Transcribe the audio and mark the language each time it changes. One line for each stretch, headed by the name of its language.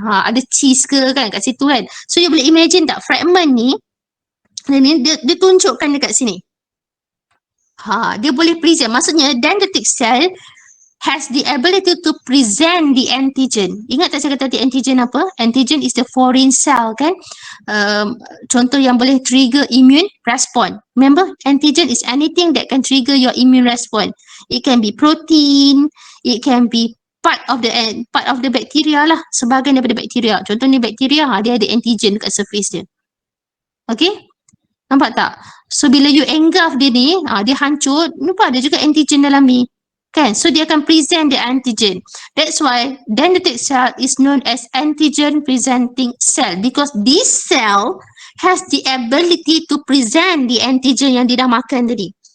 Malay: Ada cheese ke kan kat situ kan. So you boleh imagine tak fragment ni, dia tunjukkan dekat sini. Dia boleh present.
English: Maksudnya dendritic cell has the ability to present the antigen.
Malay: Ingat tak saya kata tadi antigen apa? Antigen is the foreign cell kan? Contoh yang boleh trigger immune response.
English: Remember, antigen is anything that can trigger your immune response. It can be protein, it can be part of the bacteria lah, sebahagian daripada bakteria.
Malay: Contoh ni bakteria, dia ada antigen kat surface dia. Okay? Nampak tak? So bila you engulf dia ni, dia hancur, nampak ada juga antigen dalam ni. Kan? So dia akan present the antigen.
English: That's why dendritic cell is known as antigen presenting cell, because this cell has the ability to present the antigen yang dia dah makan tadi.